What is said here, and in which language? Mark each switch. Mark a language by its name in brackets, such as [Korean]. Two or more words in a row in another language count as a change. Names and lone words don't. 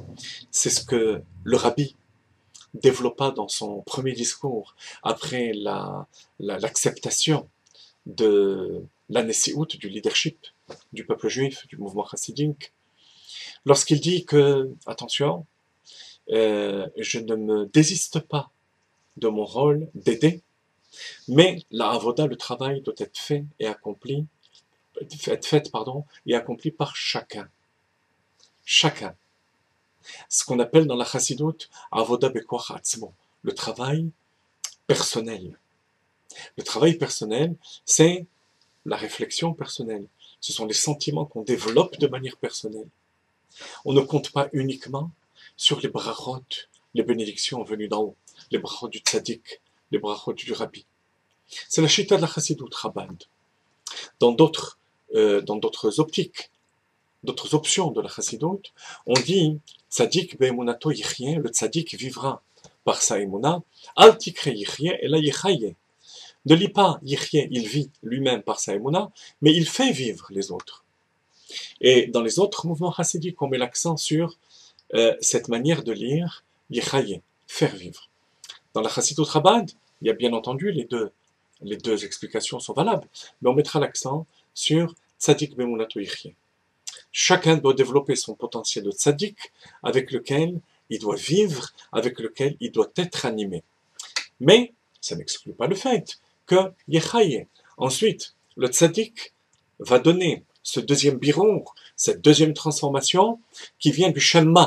[French] C'est ce que le rabbi développa dans son premier discours après l'acceptation de la Nessiout, du leadership du peuple juif, du mouvement chassidique, lorsqu'il dit que, attention, je ne me désiste pas de mon rôle d'aider, mais la avoda, le travail doit être fait et accompli, et accompli par chacun. Chacun. Ce qu'on appelle dans la chassidoute [Hebrew] עבודה בכח עצמו, [French] le travail personnel. Le travail personnel, c'est la réflexion personnelle. Ce sont les sentiments qu'on développe de manière personnelle. On ne compte pas uniquement sur les brachot, les bénédictions venues d'en haut, les brachot du tzaddik, les brachot du Rabbi. C'est la chita de la Chassidut Chabad. Dans d'autres optiques, d'autres options de la Chassidut, on dit [Hebrew] צדיק באמונתו יחיה, [French] le tzadik vivra par sa emuna, [Hebrew] אל תקרי יחיה אלא יחיה. [French] Ne lis pas yichye, il vit lui-même par sa emuna, mais il fait vivre les autres. Et dans les autres mouvements chassidiques, on met l'accent sur cette manière de lire yichaye, faire vivre. Dans la Chassidut Chabad, il y a bien entendu les deux explications sont valables, mais on mettra l'accent sur [Hebrew] צדיק באמונתו יחיה. [French] Chacun doit développer son potentiel de tzaddik avec lequel il doit vivre, avec lequel il doit être animé. Mais ça n'exclut pas le fait que yechaye. Ensuite, le tzaddik va donner ce deuxième birour, cette deuxième transformation qui vient du Shema.